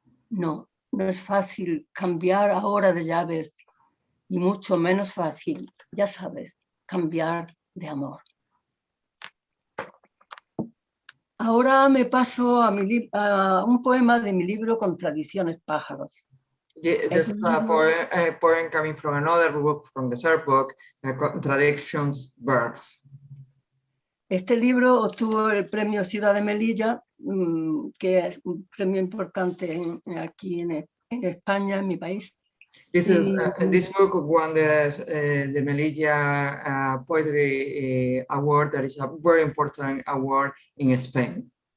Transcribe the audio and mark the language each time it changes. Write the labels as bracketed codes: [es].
[es] No, no es fácil cambiar ahora de llaves, y mucho menos fácil, ya sabes, cambiar de amor. Ahora me paso a un poema de mi libro Contradicciones pájaros. [en] This is a poem coming from another book, from the third book, Contradictions Birds. [es] Este libro obtuvo el premio Ciudad de Melilla, que es un premio importante aquí en España, en mi país. [en] This book won the Melilla Poetry Award, that is a very important award in Spain.